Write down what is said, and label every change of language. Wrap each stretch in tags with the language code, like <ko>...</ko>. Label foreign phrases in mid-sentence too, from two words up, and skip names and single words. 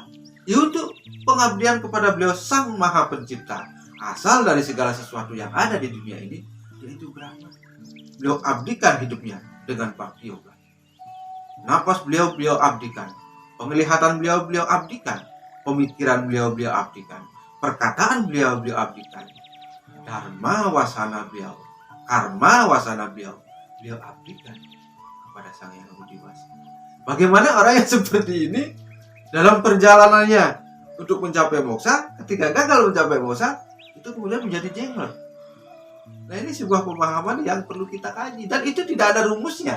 <id>Ya untuk pengabdian kepada beliau Sang Maha Pencipta, asal dari segala sesuatu yang ada di dunia ini, yaitu Brahma. Beliau abdikan hidupnya dengan Bhakti Yoga. Napas beliau abdikan, penglihatan beliau abdikan, pemikiran beliau abdikan, perkataan beliau abdikan, dharma wasana beliau, karma wasana beliau abdikan kepada Sang Yang Widi Wasa. Bagaimana orang yang seperti ini dalam perjalanannya untuk mencapai moksa, ketika gagal mencapai moksa, itu kemudian menjadi jenglot. Nah ini sebuah pemahaman yang perlu kita kaji, dan itu tidak ada rumusnya.</id>